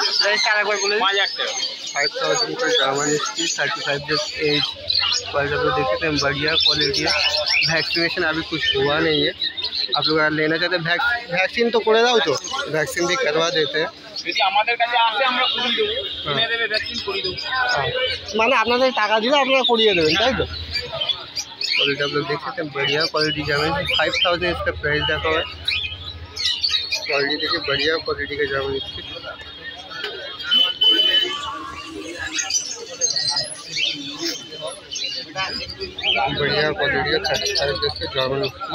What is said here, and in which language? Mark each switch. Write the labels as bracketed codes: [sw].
[bn] Price আরেকবার बले 5000 টাকা। [hi] 5000 रुपये German speed, 35 days as. Quality आप लोग देख सकते हैं, बढ़िया क्वालिटी है। वैक्सीनेशन अभी कुछ हुआ नहीं है। आप लोग अगर लेना चाहते हैं वैक्सीन तो [bn] করে দাও তো, [hi] वैक्सीन भी करवा देते हैं। [bn] যদি আমাদের কাছে আসে আমরা করিয়ে দেব, কিনে দেবে ভ্যাকসিন করিয়ে দেব। মানে আপনাদের টাকা দিলে আপনারা করিয়ে দেবেন, তাই তো? [hi] क्वालिटी आप लोग देख सकते हैं, बढ़िया क्वालिटी जर्मन। 5000 इसका प्राइस रखा हुआ है। क्वालिटी देखिए, बढ़िया क्वालिटी का जर्मन स्पीड। बढ़िया क्वालिटी का 35 days का जर्मन स्पीड।